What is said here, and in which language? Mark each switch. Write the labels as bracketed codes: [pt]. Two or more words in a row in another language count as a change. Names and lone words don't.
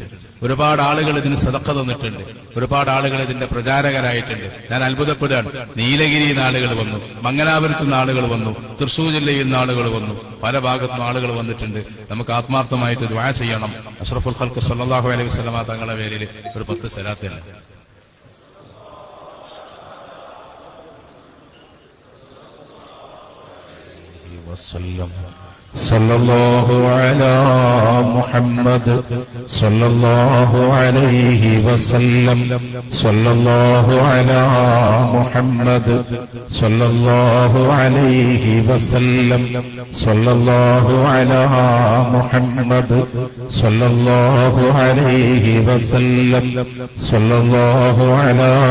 [ml] ഒരുപാട് ആളുകൾ ഇതിന് സദഖ തന്നിട്ടുണ്ട്. ഒരുപാട് ആളുകൾ ഇതിന്റെ പ്രചാരകരായിട്ടുണ്ട്. ഞാൻ അത്ഭുതപ്പെടുകയാണ്. നീലഗിരിയിൽ നിന്ന് ആളുകൾ വന്നു, മംഗലാപുരത്ത് നിന്ന് ആളുകൾ വന്നു, തൃശ്ശൂർ ജില്ലയിൽ നിന്ന് ആളുകൾ വന്നു, പല ഭാഗത്തുനിന്നും ആളുകൾ വന്നിട്ടുണ്ട്. നമുക്ക് ആത്മാർത്ഥമായിട്ട് ദുആ ചെയ്യണം. [ar] أشرف الخلق صلى الله عليه وسلم [ml] തങ്ങളുടെ പേരിൽ ഒരു 10 സലാത്തുണ്ട്. [ar] صلى الله على محمد صلى الله عليه وسلم صلى الله على محمد صلى الله عليه وسلم صلى الله على محمد صلى الله عليه وسلم صلى الله على